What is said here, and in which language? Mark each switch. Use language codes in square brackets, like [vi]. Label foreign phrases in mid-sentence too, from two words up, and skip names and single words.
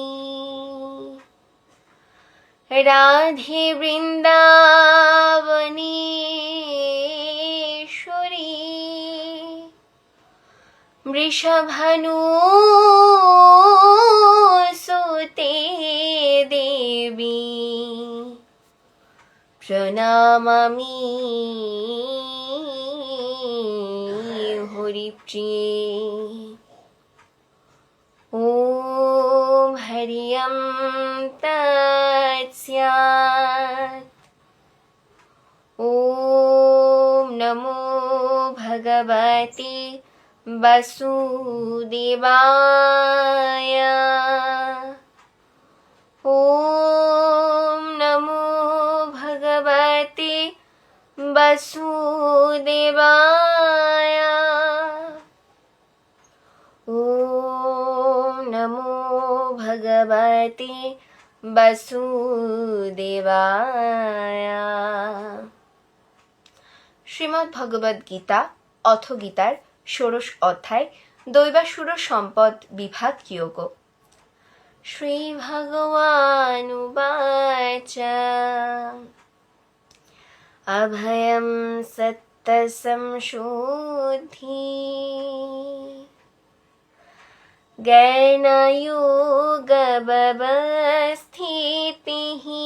[sa] রাধে বৃন্দাবনেশ্বরী বৃষভানুসুতে দেবী প্রণামামি হরিপ্রিয়ে। ওম হরিয়ম তৎস্যাৎ। ওম নমো ভগবতে বাসুদেবায়। ওম নমো ভগবতে বাসুদেবায়। ওম নমো ভগবতে বাসুদেবায়। [bn] শ্রীমদ্ ভগবদ গীতা অথ গীতার 16 অধ্যায় দৈবাসুর সম্পদ বিভাগ যোগ। [sa] শ্রী ভগবানুবাচ অভয়ম সত্য সংশুদ্ধি জ্ঞানয়োগ ব্যবস্থিতিঃ